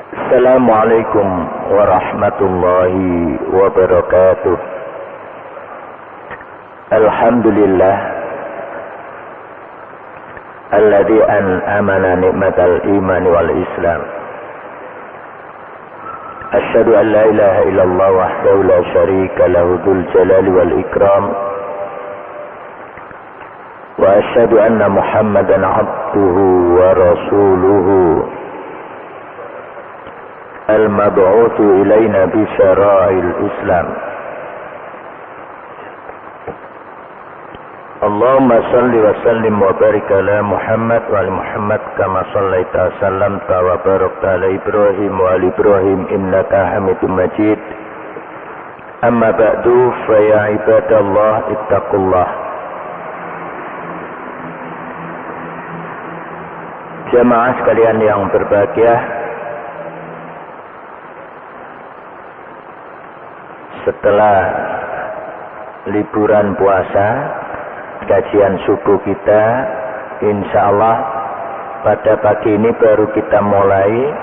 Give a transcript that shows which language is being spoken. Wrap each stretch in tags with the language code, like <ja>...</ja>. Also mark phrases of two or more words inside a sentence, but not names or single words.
<ar>السلام عليكم ورحمة الله وبركاته. الحمد لله الذي أنعمنا نعمة الإيمان والإسلام. أشهد أن لا إله إلا الله وحده لا شريك له ذو الجلال والإكرام. وأشهد أن محمدا عبده ورسوله المبعوث إلينا بشرائع الإسلام. اللهم صل وسلم وبارك على محمد وآل محمد كما صليت وسلمت وباركت على إبراهيم وآل إبراهيم إنك حميد مجيد. أما بعد فيا عباد الله اتقوا الله.</ar> <id>Jamaah sekalian yang berbahagia, setelah liburan puasa, kajian subuh kita insyaallah pada pagi ini baru kita mulai.</id>